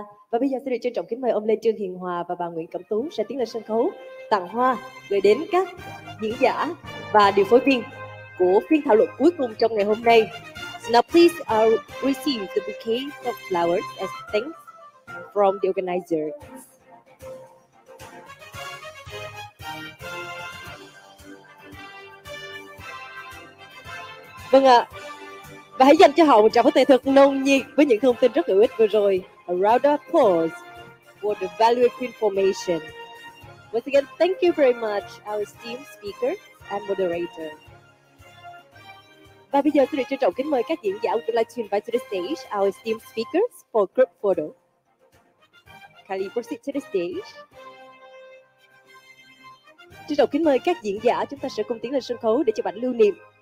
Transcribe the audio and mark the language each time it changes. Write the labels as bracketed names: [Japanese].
[Vietnamese] Và bây giờ xin được trân trọng kính mời ông Lê Trương Hiền Hòa và bà Nguyễn Cẩm Tú sẽ tiến lên sân khấu tặng hoa gửi đến các diễn giả và điều phối viên của phiên thảo luận cuối cùng trong ngày hôm nay. [English] So now please receive the bouquet of flowers as thanks from the organizers. [Vietnamese] Vâng ạ. Và hãy dành cho họ một tràng pháo tay thật nồng nhiệt với những thông tin rất hữu ích vừa rồi. [English] A round of applause for the valuable information. Once again, thank you very much, our esteemed speakers and moderator. [Vietnamese] Và bây giờ tôi được trân trọng kính mời các diễn giả. [English] I would like to invite to the stage our esteemed speakers for group photo. Kindly proceed to the stage. [Vietnamese] Trân trọng kính mời các diễn giả, chúng ta sẽ cùng tiến lên sân khấu để chụp ảnh lưu niệm.